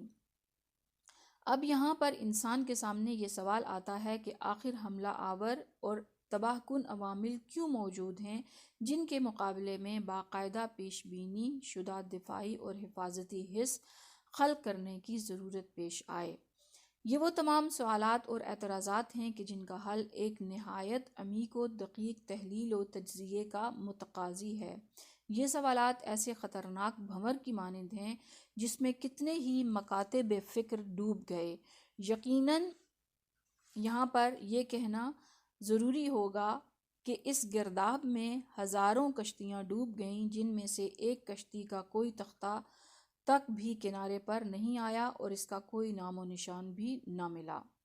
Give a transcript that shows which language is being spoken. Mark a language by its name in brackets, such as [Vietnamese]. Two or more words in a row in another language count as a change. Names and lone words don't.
[Urdu] اب یہاں پر انسان کے سامنے یہ سوال آتا ہے کہ آخر حملہ آور اور تباہ کن عوامل کیوں موجود ہیں جن کے مقابلے میں باقاعدہ پیش بینی شدہ دفاعی اور حفاظتی حس خلق کرنے کی ضرورت پیش آئے۔ یہ وہ تمام سوالات اور اعتراضات ہیں کہ جن کا حل ایک نہایت عمیق و دقیق تحلیل و تجزیے کا متقاضی ہے۔ یہ سوالات ایسے خطرناک بھنور کی مانند ہیں جس میں کتنے ہی مکاتب فکر ڈوب گئے۔ یقیناً یہاں پر یہ کہنا ضروری ہوگا کہ اس گرداب میں ہزاروں کشتیاں ڈوب گئیں، جن میں سے ایک کشتی کا کوئی تختہ تک بھی کنارے پر نہیں آیا اور اس کا کوئی نام و نشان بھی نہ ملا۔